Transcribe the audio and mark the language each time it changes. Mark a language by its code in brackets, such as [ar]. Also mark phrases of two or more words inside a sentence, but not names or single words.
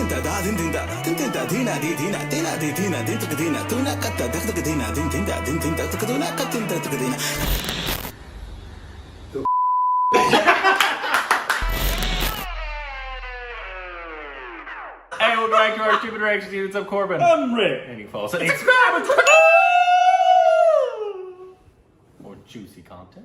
[en] din din da din din da dina di dina dina di dina din tak dina tuna katta dak dak dina din din da din din tak tuna katta tak dina. Hey, welcome back to our stupid reactions. What's up, Corbin? I'm Rick. And he falls. Subscribe and more juicy content.